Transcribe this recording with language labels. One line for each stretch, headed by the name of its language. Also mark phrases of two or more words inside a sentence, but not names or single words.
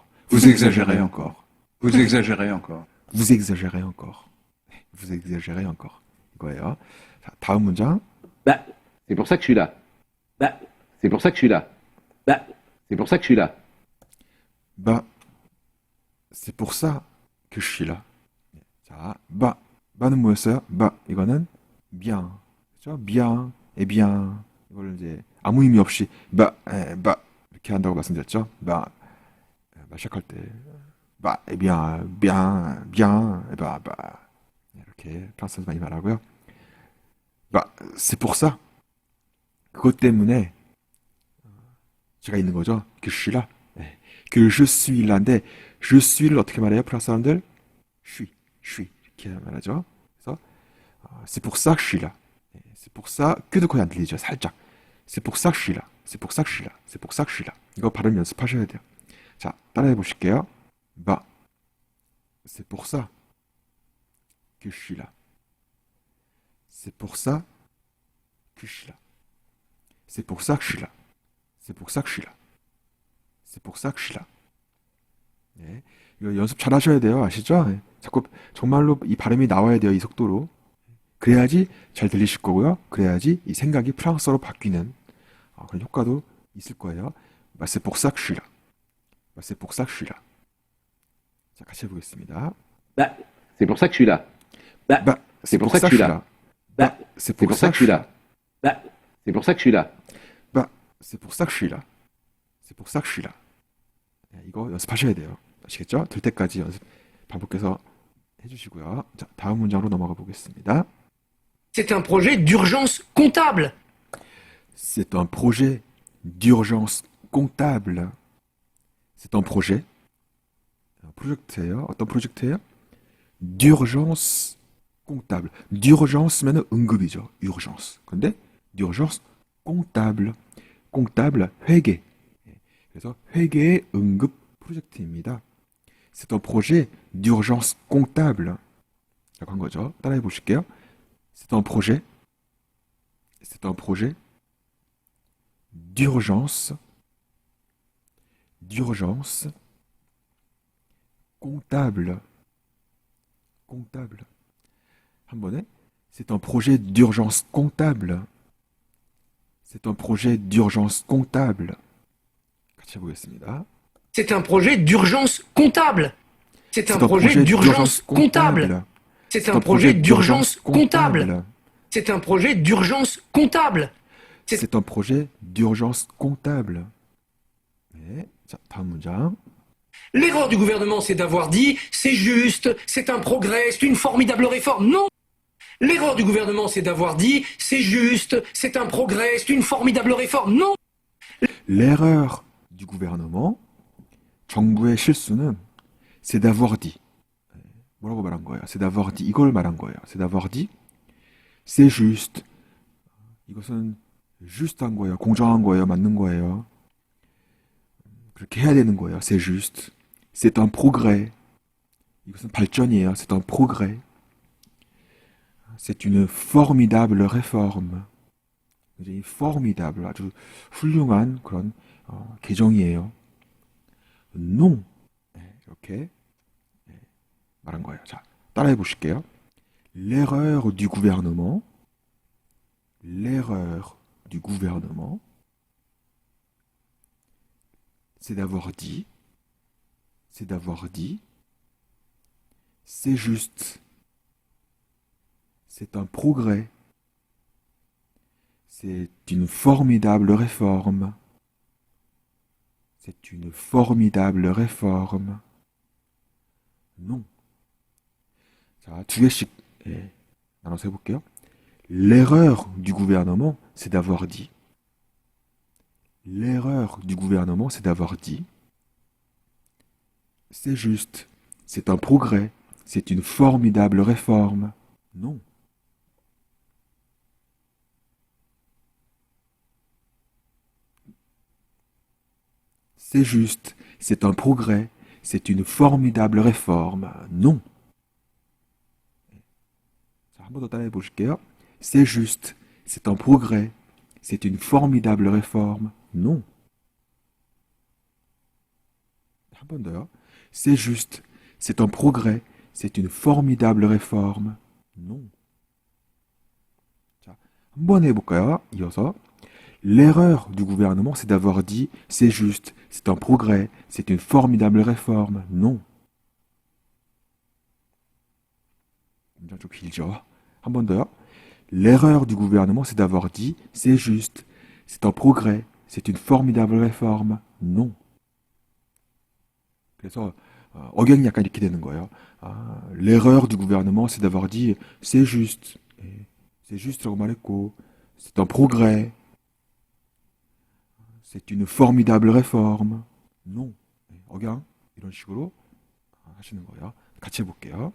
French: Vous exagérez encore. Vous exagérez encore. vous exagérez encore. vous exagérez encore.
Korean: 이거예요. 자, 다음 문장.
French: Bah, c'est pour ça que je suis là. Bah, c'est pour ça que je suis là. Bah, c'est pour ça que je suis là. c'est pour ça que je suis là.
Korean: 자, 바는 뭐였어요? 이거는 bien. 그렇죠?
French: bien, et bien.
Korean: 이걸 이제 아무 의미 없이 이렇게 한다고 말씀드렸죠? 시작할 때
French: et bien,
Korean: 이렇게 프랑스에서 많이 말하고요.
French: c'est pour ça.
Korean: 그것 때문에 제가 있는 거죠.
French: que je suis là. que je suis lá인데 je suis를
Korean: 어떻게 말해요? 프랑스 사람들?
French: suis
Korean: 이렇게 말하죠. 그래서
French: c'est pour ça que je suis là. c'est pour ça que
Korean: 거의 안 들리죠. 살짝.
French: c'est pour ça que je suis là. c'est pour ça que je suis là. c'est pour ça que je suis là.
Korean: 이거 발음 연습하셔야 돼요. 자, 따라해 보실게요. c'est pour ça que je suis là. c'est pour ça que je suis là. c'est pour ça que je suis là. c'est pour ça que je suis là. c'est pour ça que je suis là. 네, 이거 연습 잘 하셔야 돼요. 아시죠? 네, 자꾸 정말로 이 발음이 나와야 돼요. 이 속도로. 그래야지 잘 들리실 거고요. 그래야지 이 생각이 프랑스어로 바뀌는 그런 효과도 있을 거예요.
French: c'est pour ça que je suis là. c'est pour ça que je suis là.
Korean: 자, 같이 해보겠습니다.
French: Bah, c'est pour ça que je suis là. Bah, c'est pour ça que je suis là. Bah, c'est c'est pour ça que je suis là. Bah, c'est pour ça que je suis là. Bah, c'est pour ça que je suis là. C'est pour ça que je suis là.
Korean: 이거 연습하셔야 돼요. 아시겠죠? 될 때까지 연습 반복해서 해주시고요. 자, 다음 문장으로 넘어가 보겠습니다.
French: C'est un projet d'urgence comptable. C'est un projet d'urgence comptable. C'est un projet.
Korean: 프로젝트예요. 어떤 프로젝트예요?
French: d'urgence comptable.
Korean: d'urgence면 응급이죠. urgence.
French: 근데 d'urgence comptable. comptable 회계.
Korean: 그래서 회계의 응급 프로젝트입니다.
French: C'est un projet d'urgence comptable.
Korean: 라고 한 거죠. 따라해 보실게요.
French: C'est un projet d'urgence comptable.
Korean: 한 번에
French: c'est un projet d'urgence comptable. C'est un projet d'urgence comptable.
Korean: 같이 해보겠습니다.
French: C'est un projet d'urgence comptable. C'est un projet d'urgence comptable. C'est un projet d'urgence comptable. C'est un projet d'urgence comptable. C'est un projet d'urgence comptable.
Korean: 네, 자, 다음 문장.
French: L'erreur du gouvernement, c'est d'avoir dit c'est juste, c'est un progrès, c'est une formidable réforme. Non. L'erreur du gouvernement, c'est d'avoir dit c'est juste, c'est un progrès, c'est une formidable réforme. Non. L'erreur du gouvernement,
Korean: 정부의 실수는
French: c'est d'avoir dit.
Korean: 뭐라고 말한 거예요?
French: c'est d'avoir dit.
Korean: 이걸 말한 거예요.
French: c'est d'avoir dit. c'est juste.
Korean: 이것은 주스트한 거예요. 공정한 거예요. 맞는 거예요. 그렇게 해야 되는 거예요.
French: c'est juste. c'est un progrès.
Korean: 이것은 발전이에요.
French: c'est un progrès. c'est une formidable réforme.
Korean: 굉장히 formidable, 아주 훌륭한 그런 개정이에요. non. 이렇게 말한 거예요. 자, 따라해 보실게요.
French: L'erreur du gouvernement, c'est d'avoir dit, c'est juste, c'est un progrès, c'est une formidable réforme, non.
Korean: 자, 두 개씩 나눠서 해볼게요.
French: L'erreur du gouvernement, c'est d'avoir dit. L'erreur du gouvernement, c'est d'avoir dit. C'est juste. C'est un progrès. C'est une formidable réforme. Non. C'est juste. C'est un progrès. C'est une formidable réforme. Non.
Korean: 자, 한 번 더 따라해 보실게요.
French: C'est juste, c'est un progrès, c'est une formidable réforme. Non.
Korean: 한 번 더요.
French: C'est juste, c'est un progrès, c'est une formidable réforme. Non.
Korean: 자, 한 번 해볼까요? 이어서.
French: L'erreur du gouvernement, c'est d'avoir dit c'est juste, c'est un progrès, c'est une formidable réforme. Non.
Korean: 문장 좀 길죠? 한 번 더요.
French: L'erreur du gouvernement, c'est d'avoir dit c'est juste, c'est un progrès, c'est une formidable réforme. Non.
Korean: 그래서 억양이 약간 이렇게 되는 거예요.
French: L'erreur du gouvernement, c'est d'avoir dit c'est juste, c'est juste라고 말했고, c'est un progrès, c'est une formidable réforme. Non.
Korean: 억양 이런 식으로 하시는 거예요. 같이 해볼게요.